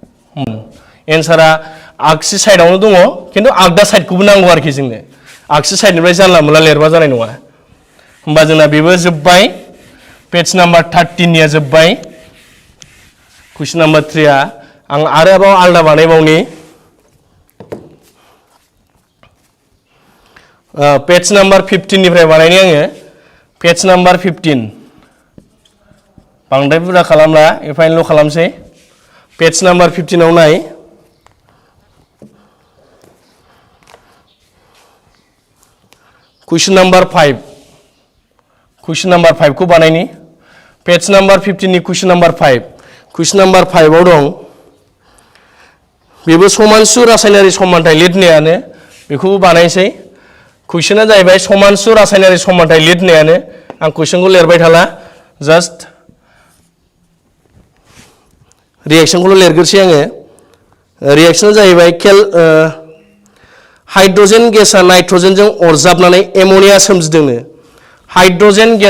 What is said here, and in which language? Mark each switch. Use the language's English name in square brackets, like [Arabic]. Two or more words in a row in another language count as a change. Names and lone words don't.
[Bodo] एन्सारा आगसि साइडआवनो दङ खिन्थु आगदा साइडखौबो नांगौ आरोखि जोंनो आगसि साइडनिफ्राय जानला मोनला लिरबा जानाय नङा होमबा जोंना बेबो जोब्बाय [English] page number [Bodo] 13 निया जोब्बाय [English] question number [Bodo] 3 आ आं आरोबाव आलदा बानायबावनि [English] page number [Bodo] 15 निफ्राय बानायनि आङो [English] page number [Bodo] 15 बांद्राय बुरजा खालामला एफा एनैल' खालामसै [English] page number [Bodo] 15 आव नाय [English] question number 5 question number 5 [Bodo] को बानायनि [English] page number [Bodo] 15 नि [English] question number 5 question number 5 [Bodo] आव दं बेबो समानसु रासायनारि समानथाय लिरनायानो बेखौबो बानायसै क्वेश्चना जाहैबाय समानसु रासायनारि समानथाय लिरनायानो आं क्वेश्चनखौ लिरबाय थाला जस्ट रिएक्शनखौल' लिरगोरसै आङो रिएक्शना जाहैबाय हाइड्रोजेन गेसा नाइट्रोजेनजों अरजाबनानै एमोनिया सोमजिदोंनो हाइड्रोजेन